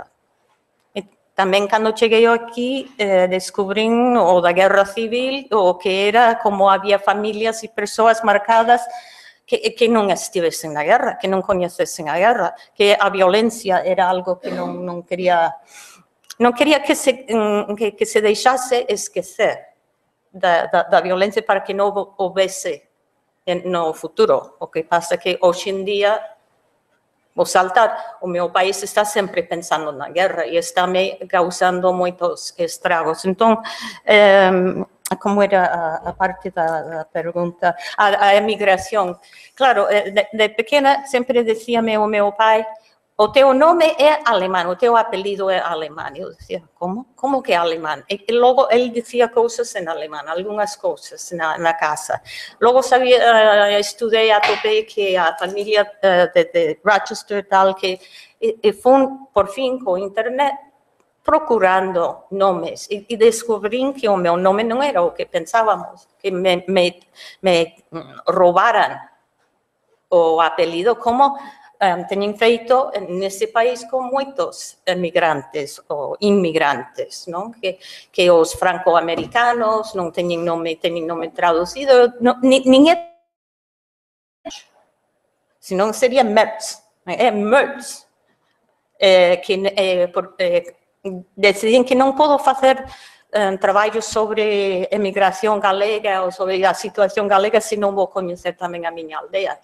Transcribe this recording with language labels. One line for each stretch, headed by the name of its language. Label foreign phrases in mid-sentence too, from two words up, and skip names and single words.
Galician: E tamén, cando cheguei aquí, descubrín o da Guerra Civil, o que era como había familias e persoas marcadas que non estivesen na guerra, que non coñecesen a guerra, que a violencia era algo que non quería que se deixase esquecer da violencia para que non houvese no futuro. O que pasa que hoxe en día, vou saltar, o meu país está sempre pensando na guerra e está me causando moitos estragos.
Portuguese: Então, como era a parte da pergunta?
Galician: A emigración.
Portuguese: Claro, de pequena sempre dizia-me o meu pai, o teu nome é alemão, o teu apelido é alemão. Eu dizia, como? Como que é alemão? E logo ele dizia coisas em alemão, algumas coisas na casa. Logo estudei, atopei que a família de Rochester tal, que foi, por fim, com a internet, procurando nomes e descobri que o meu nome não era o que pensávamos, que me roubaram o apelido,
Galician: como teñen feito nesse país con moitos emigrantes ou inmigrantes, non? Que os franco-americanos non teñen nome traducido, nin é, senón sería Mertz, é Mertz, decidín que non podo facer traballos sobre emigración galega ou sobre a situación galega se non vou coñecer tamén a miña aldea.